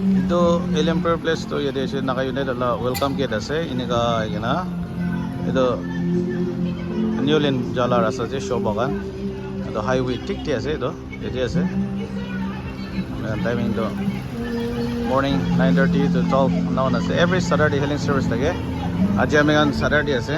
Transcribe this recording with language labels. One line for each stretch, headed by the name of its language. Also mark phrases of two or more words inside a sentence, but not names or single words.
Naga Pidgin: Itu Elempire Place to yade ase naka-unite ala
English: welcome gate
Naga Pidgin: ase inika igina itu Newland jala rasa je show bagan itu highway tik ti ase itu yade ase timing to
English: morning 9:30 to 12
Naga Pidgin: noon ase
English: every Saturday healing service
Naga Pidgin: lage aji amigan Saturday ase